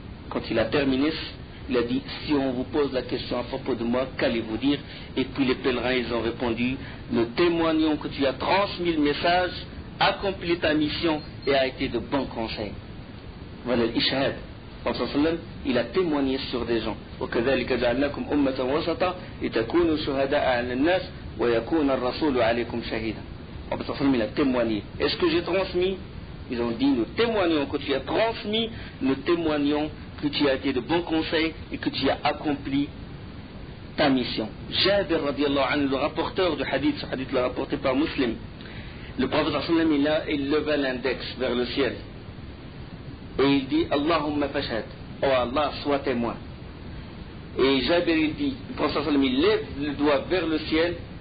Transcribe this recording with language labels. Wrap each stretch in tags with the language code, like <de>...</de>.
<fr>Quand il a terminé, il a dit, si on vous pose la question à propos de moi, qu'allez-vous dire? Et puis les pèlerins, ils ont répondu, nous témoignons que tu as transmis le message, accompli ta mission et a été de bons conseils. Voilà l'ishhad. Il a témoigné sur des gens.</fr> <ar>وكذلك جعلناكم أمة وسطا لتكونوا شهداء على الناس ويكون الرسول عليكم شهيدا.</ar> <fr>Il a témoigné. Est-ce que j'ai transmis? Ils ont dit, nous témoignons que tu as transmis, nous témoignons que tu as été de bons conseils et que tu as accompli ta mission. Jabir radiallahu anhu, le rapporteur du hadith, ce hadith l'a rapporté par Muslim. Le prophète il leva l'index vers le ciel. Et il dit,</fr> <ar>Allahumma fashhad,</ar> <fr>oh Allah, sois témoin. Et Jabir il dit, le prophète il lève le doigt vers le ciel</fr>